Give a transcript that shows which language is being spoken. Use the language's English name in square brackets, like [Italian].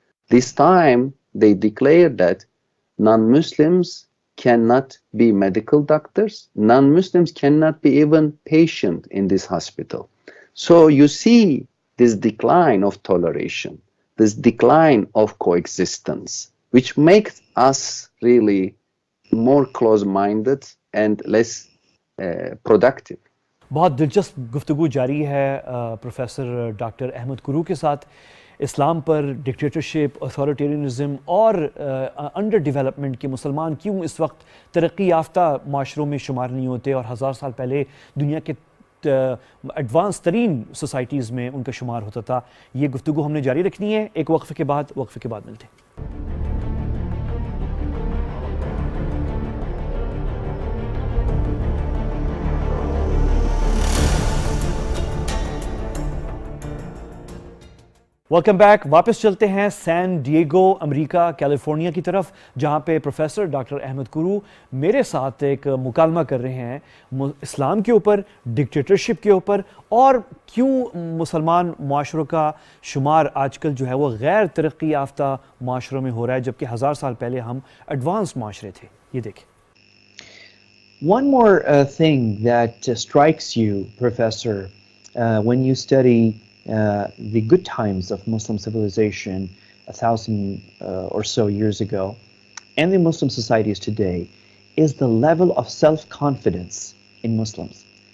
[English] This time, they declared that non-Muslims cannot be medical doctors, non-Muslims cannot be even patient in this hospital. So you see this decline of toleration, this decline of coexistence, which makes us really more close-minded and less productive. [Hindi] बहुत दिलचस्प गुफ्तगू जारी है professor doctor Ahmad Kuru के साथ इस्लाम पर, dictatorship, authoritarianism और under development के मुसलमान क्यों इस वक्त तरक्की याफ्ता माशरों में शुमार नहीं होते और 1000 साल पहले दुनिया के एडवांस तरीन सोसाइटीज़ में उनका शुमार होता था। ये गुफ्तगू हमने जारी रखनी है एक वक्फे के बाद मिलते हैं। [English] Welcome back. [Hindi] वापस चलते हैं सैन डिएगो अमेरिका कैलिफोर्निया की तरफ, जहां पे प्रोफेसर डॉक्टर अहमद कुरू मेरे साथ एक मुकालमा कर रहे हैं इस्लाम के ऊपर, डिक्टेटरशिप के ऊपर और क्यों मुसलमान माशरों का शुमार आजकल जो है वो गैर तरक्की याफ्ता माशरों में हो रहा है, जबकि 1000 साल पहले हम एडवांस माशरे थे। ये देखें। [English] One more thing that strikes you, Professor, when you study the good times of Muslim civilization 1,000 or so years ago and the Muslim societies today is the level of self-confidence in Muslims.